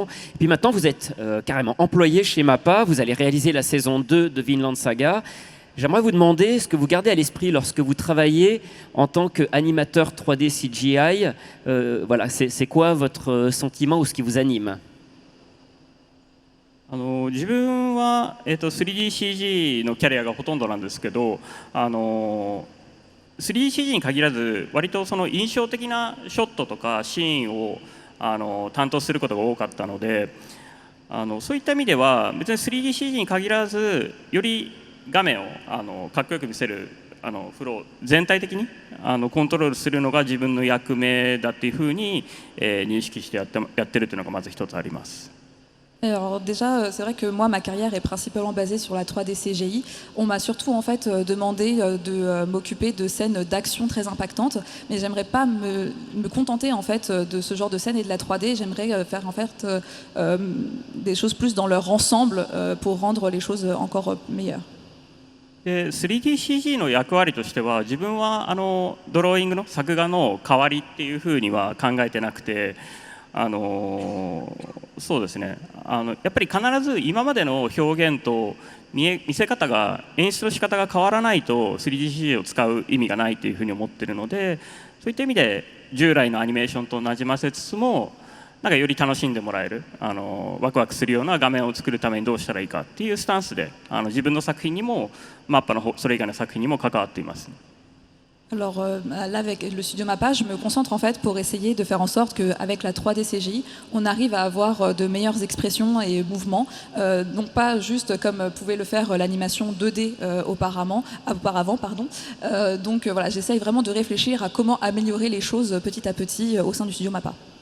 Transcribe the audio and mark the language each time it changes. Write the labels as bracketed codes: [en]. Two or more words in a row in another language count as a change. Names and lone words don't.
[fr] Et puis maintenant, vous êtes carrément employé chez MAPPA. Vous allez réaliser la saison 2 de Vinland Saga. J'aimerais vous demander ce que vous gardez à l'esprit lorsque vous travaillez en tant qu'animateur 3D CGI. Voilà, c'est quoi votre sentiment ou ce qui vous anime? [ja] 自分は、3DCG のキャリアがほとんどなんですけど、3DCG に限らず割とその印象的なショットとかシーンを担当することが多かったので、そういった意味では別に 3DCG に限らずより画面をかっこよく見せるフロー全体的にコントロールするのが自分の役目だっていうふうに、認識してやってるというのがまず一つあります。 [fr] Alors déjà, c'est vrai que moi, ma carrière est principalement basée sur la 3D CGI. On m'a surtout en fait demandé de m'occuper de scènes d'action très impactantes, mais j'aimerais pas me contenter en fait de ce genre de scènes et de la 3D. J'aimerais faire en fait des choses plus dans leur ensemble pour rendre les choses encore meilleures. [ja] 3DCG の役割としては自分はドローイングの作画の代わりっていうふうには考えてなくて。そうですねやっぱり必ず今までの表現と見せ方が演出の仕方が変わらないと 3DCG を使う意味がないというふうに思っているのでそういった意味で従来のアニメーションとなじませつつもなんかより楽しんでもらえるワクワクするような画面を作るためにどうしたらいいかっていうスタンスで自分の作品にもマッパのそれ以外の作品にも関わっています。 [fr] Alors là, avec le studio MAPPA, je me concentre en fait pour essayer de faire en sorte qu'avec la 3D CGI, on arrive à avoir de meilleures expressions et mouvements, donc pas juste comme pouvait le faire l'animation 2D auparavant. Donc voilà, j'essaye vraiment de réfléchir à comment améliorer les choses petit à petit au sein du studio MAPPA.